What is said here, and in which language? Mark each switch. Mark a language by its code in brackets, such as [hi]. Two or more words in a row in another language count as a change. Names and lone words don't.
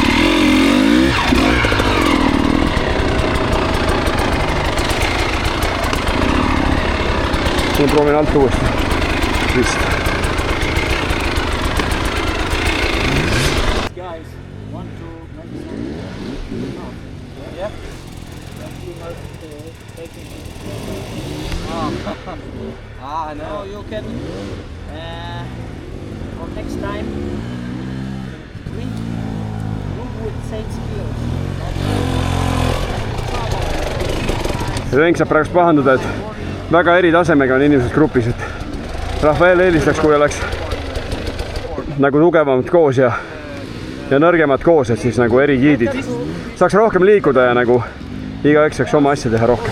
[et] Siin proovin alt uuesti. Vist. [en] Guys, want to make some... Yeah? You must take it. No, you can... for next time, drink with 6 kilos. [et] Renk saab praegu pahandada, et väga eri tasemega on inimesed grupis, et Rafael eelistaks, kui oleks nagu tugevamad koos ja nõrgemad koos, et siis nagu eri giidid saaks rohkem liikuda ja nagu igaüks saaks oma asja teha rohkem.